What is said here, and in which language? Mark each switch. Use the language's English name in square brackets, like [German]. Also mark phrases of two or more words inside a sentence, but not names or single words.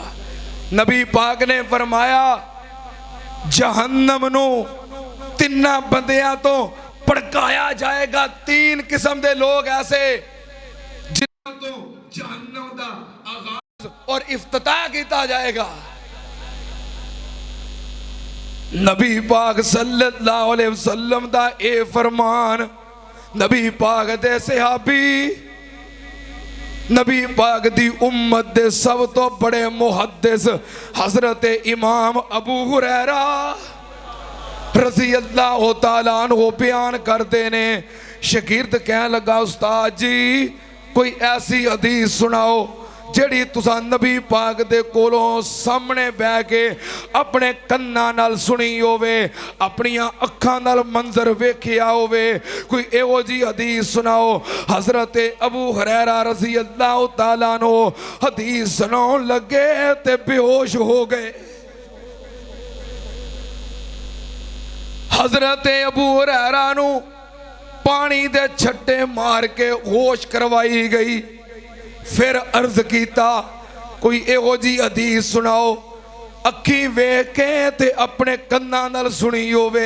[Punjabi] ਨਬੀ ਪਾਕ ਨੇ ਫ਼ਰਮਾਇਆ ਜਹੰਨਮ ਨੂੰ ਤਿੰਨਾਂ ਬੰਦਿਆਂ ਤੋਂ ਭੜਕਾਇਆ ਜਾਏਗਾ। ਤਿੰਨ ਕਿਸਮ ਕੇ ਲੋਕ ਐਸੇ ਜਿਨ੍ਹਾਂ ਤੋਂ ਜਹੰਨਮ ਦਾ ਆਗਾਜ਼ ਔਰ ਇਫ਼ਤਿਤਾਹ ਕੀਆ ਜਾਏਗਾ। ਨਬੀ ਪਾਕ [Arabic] صلى الله عليه وسلم [Punjabi] ਦਾ ਏ ਫ਼ਰਮਾਨ, ਨਬੀ ਪਾਕ ਦੇ ਸਹਾਬੀ, ਨਬੀ ਪਾਕ ਦੀ ਉੱਮਤ ਦੇ ਸਭ ਤੋਂ ਬੜੇ ਮੁਹੱਦਿਸ ਹਜ਼ਰਤ ਇਮਾਮ ਅਬੂ ਹੁਰੈਰਾ [Arabic] رضي الله تعالى عنه [Punjabi] ਬਯਾਨ ਕਰਤੇ ਨੇ। ਸ਼ਾਗਿਰਦ ਕਹਿਣ ਲੱਗਾ, ਉਸਤਾਦ ਜੀ ਕੋਈ ਐਸੀ ਹਦੀਸ ਸੁਣਾਓ ਜਿਹੜੀ ਤੁਸਾਂ ਨਬੀ ਪਾਕ ਦੇ ਕੋਲੋਂ ਸਾਹਮਣੇ ਬਹਿ ਕੇ ਆਪਣੇ ਕੰਨਾਂ ਨਾਲ ਸੁਣੀ ਹੋਵੇ, ਆਪਣੀਆਂ ਅੱਖਾਂ ਨਾਲ ਮੰਜ਼ਰ ਵੇਖਿਆ ਹੋਵੇ। ਕੋਈ ਏਹੋ ਜਿਹੀ ਹਦੀਸ ਸੁਣਾਓ। ਹਜ਼ਰਤ ਅਬੂ ਹੁਰੈਰਾ [Arabic] رضي الله تعالى عنه [Punjabi] ਹਦੀਸ ਸੁਣਾਉਣ ਲੱਗੇ ਤੇ ਬੇਹੋਸ਼ ਹੋ ਗਏ। ਹਜ਼ਰਤ ਅਬੂ ਹੁਰੈਰਾ ਨੂੰ ਪਾਣੀ ਦੇ ਛੱਟੇ ਮਾਰ ਕੇ ਹੋਸ਼ ਕਰਵਾਈ ਗਈ। ਫਿਰ ਅਰਜ਼ ਕੀਤਾ, ਕੋਈ ਏਹੋ ਜਿਹੀ ਹਦੀਸ ਸੁਣਾਓ ਅੱਖੀਂ ਵੇਖ ਕੇ ਤੇ ਆਪਣੇ ਕੰਨਾਂ ਨਾਲ ਸੁਣੀ ਹੋਵੇ।